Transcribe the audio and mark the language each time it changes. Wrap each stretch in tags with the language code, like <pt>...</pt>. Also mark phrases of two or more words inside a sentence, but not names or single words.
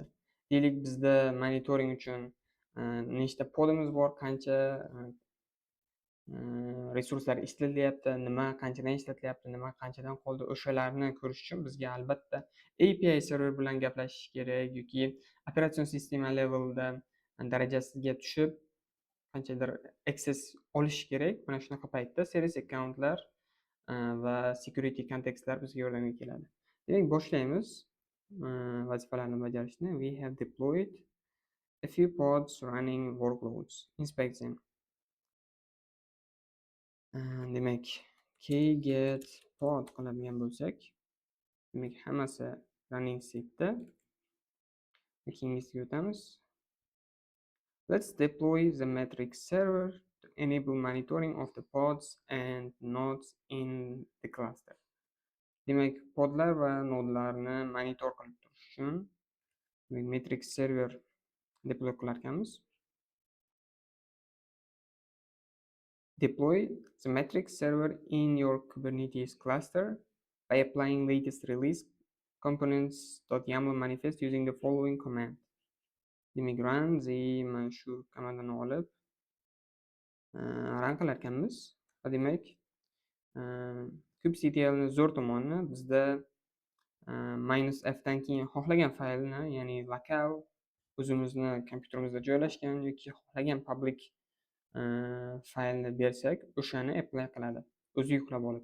<uz>Deylik, bizda monitoring uchun nechta podimiz bor, qancha resurslar ishlatilyapti, nima qanchadan ishlatilyapti, nima qanchadan qoldi, o'shalarni ko'rish uchun bizga albatta</uz> <en>API server</en> <uz>bilan gaplashish kerak yoki operatsion sistema levelda darajasiga tushib qanchadir access olish kerak. Mana shunaqa paytda</uz> <en>service accountlar</en> <uz>va</uz> <en>security contekstlar</en> <uz>bizga yordamga keladi. Demak, boshlaymiz vazifalarni bajarishni.</uz> <en>We have deployed a few pods running workloads. Inspect them.</en> <uz>Demak,</uz> <en>get pod</en> <uz>qiladigan bo'lsak, demak hammasi</uz> <en>running setda.</en> <uz>Keyingisiga o'tamiz.</uz> <en>Let's deploy the metrics server to enable monitoring of the pods and nodes in the cluster.</en> <uz>Demak, podlar va nodlarni monitor qilib turish uchun</uz> <en>metrics server</en> <uz>deploy qilar ekanmiz.</uz> <en>Deploy the metrics server in your Kubernetes cluster by applying latest release components.yaml manifest using the following command.</en> <uz>Demak,</uz> <en>run the</en> <uz>mana shu komandani olib run qilar ekanmiz. Demak, kubectlni zo'r tomoni bizda -f dan keyin xohlagan faylni, ya'ni lokal o'zimizni kompyuterimizda joylashgan yoki xohlagan public faylni bersak, o'shani apply qiladi, o'zi yuklab olib.</uz>